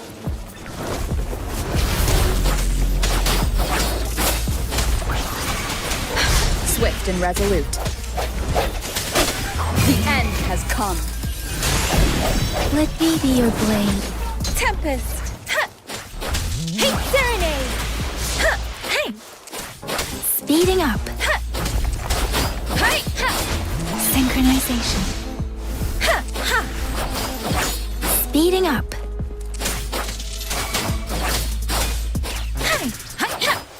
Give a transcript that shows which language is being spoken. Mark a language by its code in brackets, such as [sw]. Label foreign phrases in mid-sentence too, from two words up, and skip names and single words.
[en] Swift and resolute. The end has come. Let me be your blade. Tempest. Ha! Hey, serenade. Ha! Hey, Speeding up. hey, ha! Synchronization. Ha! Ha! Speeding up. Hey, hi, ha!